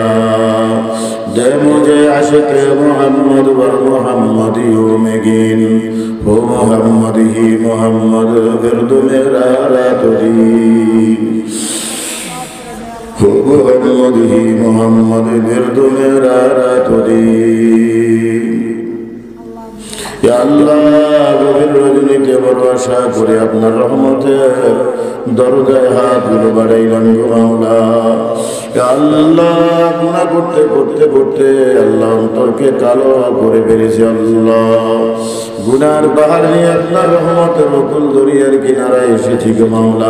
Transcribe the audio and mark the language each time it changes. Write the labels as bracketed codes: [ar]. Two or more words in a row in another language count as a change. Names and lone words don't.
[ur] دے مجھے عشق محمد و محمدیوں میں گین، ہو محمد ہی محمد ورد میرا رات دین، ہو محمد ہی محمد ورد میرا رات دین. [ar] یا اللہ [bn] গভীর রজনীতে বড় আশা করে আপনার রহমতের দরজায় হাতগুলো বাড়াইলাম গো মাওলা। আল্লাহ গুনাহ করতে করতে করতে আল্লাহ অন্তরকে কালো করে ফেলেছি আল্লাহ। গুনার পাহাড় নিয়ে আপনার রহমতের নতুন দরিয়ার কিনারায় এসেছি গো মাওলা।